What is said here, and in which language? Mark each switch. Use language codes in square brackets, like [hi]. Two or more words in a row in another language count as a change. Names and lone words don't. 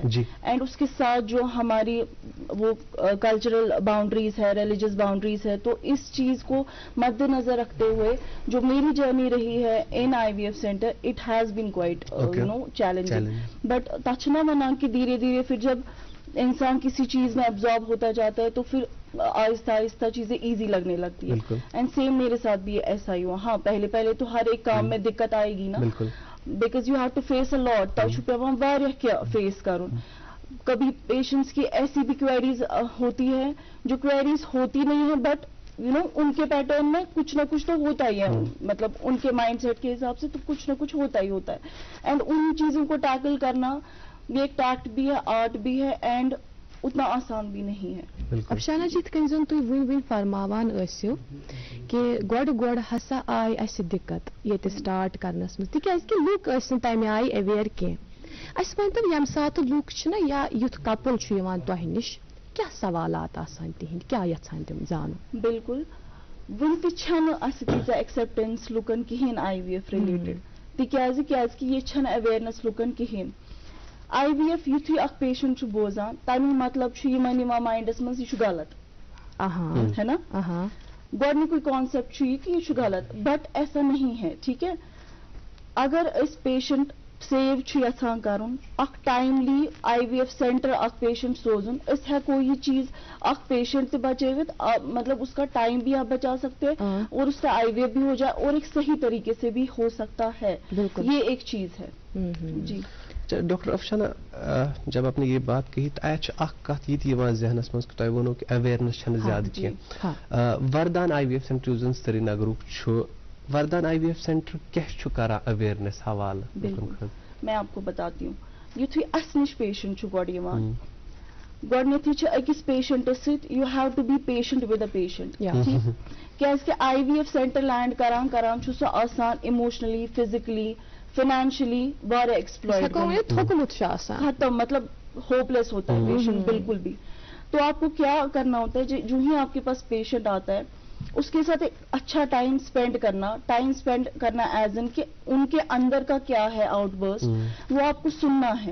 [ur] اینڈ اس کے ساتھ جو ہماری وہ [en] cultural boundaries [ur] ہے, [en] religious boundaries [ur] ہے, تو اس چیز کو مد نظر رکھتے ہوئے جو میری جرنی رہی ہے ان [en] IVF centre, it has been quite challenging. [ur] بٹ تچنا ونا کہ دھیرے دھیرے پھر جب انسان کسی چیز میں ابزارب ہوتا جاتا ہے تو پھر آہستہ آہستہ چیزیں ایزی لگنے لگتی ہے. [en] and same [ur] میرے ساتھ بھی ایسا ہی ہوا. ہاں, پہلے تو ہر ایک کام میں دقت آئے گی نا, [en] because you have to face a lot. [ks] تہ چھُ پیوان واریاہ کینٛہہ فیس کرُن. [ur] کبھی پیشنٹس کی ایسی بھی کوئریز ہوتی ہے جو کوئریز ہوتی نہیں ہے, بٹ ان کے پیٹرن میں کچھ نہ کچھ تو ہوتا ہی ہے, مطلب ان کے [en] mind set [ur] کے حساب سے تو کچھ نہ کچھ ہوتا ہی ہوتا ہے. اینڈ ان چیزوں کو ٹیکل کرنا یہ ایک ٹیکٹ بھی ہے, آرٹ بھی ہے, اینڈ اتنا آسان بھی نہیں ہے. [ks] افشانہ جی, یِتھ کٔنۍ زن تُہۍ وُنۍ فرماوان ٲسِو کہ گۄڈٕ ہسا آیہِ اَسہِ دِقت ییٚتہِ سٹارٹ کرنس منٛز, تِکیازِ کہِ لُکھ ٲسۍ نہٕ تَمہِ آیہِ ایویر کینٛہہ. اَسہِ ؤنۍتو ییٚمہِ ساتہٕ لُکھ چھِنہ یا یُتھ کپل چھُ یِوان تۄہہِ نِش, کیٛاہ سوالات آسان تِہنٛدۍ, کیٛاہ یژھان تِم زانُن؟ بالکل, وُنہِ تہِ چھَنہٕ اَسہِ تیٖژاہ ایکسیپٹینس لُکن کِہیٖنۍ [en] IVF related, [ks] تِکیازِ کہِ ییٚتہِ چھَنہٕ اویرنس لُکن کِہیٖنۍ. IVF یُتھُے اکھ پیشنٹ چھُ بوزان تَمیُک مطلب چھُ یِمن یِوان مایِنڈس منٛز یہِ چھُ غلط, ہے نا. گۄڈنیُکُے کانسیپٹ چھُ یہِ کہِ یہِ چھُ غلط, [ur] بٹ ایسا نہیں ہے. [ks] ٹھیک ہے, اگر أسۍ پیشنٹ سیو چھُ یژھان کرُن, اکھ [en] timely IVF centre [ks] اکھ پیشنٹ سوزُن, أسۍ ہیٚکو یہِ چیز اکھ پیشنٹ تہِ بچٲوِتھ, [ur] مطلب اس کا ٹائم بھی آپ بچا سکتے ہیں اور اس کا IVF بھی ہو جائے اور ایک صحیح طریقے سے بھی ہو سکتا ہے. یہ ایک چیز ہے. جی ڈاکٹر افشانہ, جب آپ نے یہ بات کہی تو اچھا [ks] اخ کت یہ یوان ذہنس مز کہ تۄہہِ ووٚنوُ کہ اویرنس چھنہٕ زیادٕ کینٛہہ. وردان IVF سینٹر یُس زن سری نگرُک چھُ, وردان IVF سینٹر کیٛاہ چھُ کران اویرنس حوالہٕ؟ [ur] بالکل, میں آپ کو بتاتی ہوں. [ks] یُتھُے اسہِ نِش پیشنٹ چھُ گۄڈٕ یِوان, گۄڈنیتھٕے چھِ أکِس پیشنٹس سۭتۍ [en] you have to be patient with a patient. [ks] کیٛازِ کہِ [en] IVF centre [ks] لینڈ کران چھُ سُہ آسان اِموشنلی, [en] physically, financially [ur] واریاہ ایکسپلوئٹ, ختم, مطلب ہوپ لیس ہوتا ہے پیشنٹ بالکل بھی. تو آپ کو کیا کرنا ہوتا ہے, جو ہی آپ کے پاس پیشنٹ آتا ہے اس کے ساتھ ایک اچھا [en] time spend [ur] کرنا ایز ان کہ ان کے اندر کا کیا ہے آؤٹ برسٹ, وہ آپ کو سننا ہے.